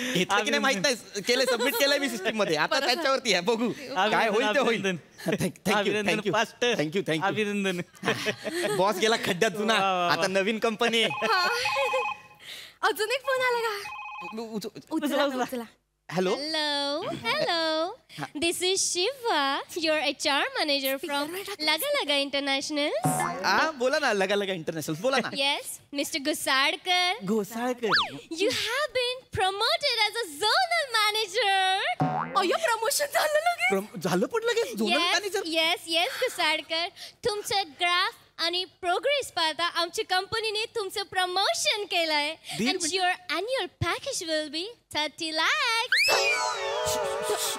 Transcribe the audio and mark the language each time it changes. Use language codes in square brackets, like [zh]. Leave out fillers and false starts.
[mr] घेतलं की नाही माहित नाही केलंय सबमिट केलंय मी सिस्टीम मध्ये आता त्याच्यावरती आहे बघू काय होईल ते होईल अभिनंदन फास्ट थँक्यू थँक्यू अभिनंदन बॉस गेला खड्ड्यात जुना आता नवीन कंपनी अजून एक फोन आला का उचला उचला hello [en] Hello. This is Shiva, your HR manager from Laga Laga International. [mr] हा बोला ना लगा लगा इंटरनॅशनल बोला ना [en] Yes, Mr. Gusadkar. [mr] Ghosalkar [en] You have been promoted as a zonal manager. [mr] अय्यो प्रमोशन झालं लगेच झालं पण लगेच zonal [en] Yes, manager yes, yes, Gusadkar. [mr] तुमचं ग्राफ आणि प्रोग्रेस पाहता आमच्या कंपनीने तुमचं प्रमोशन केलंय [en] and your annual package will be 30 lakhs.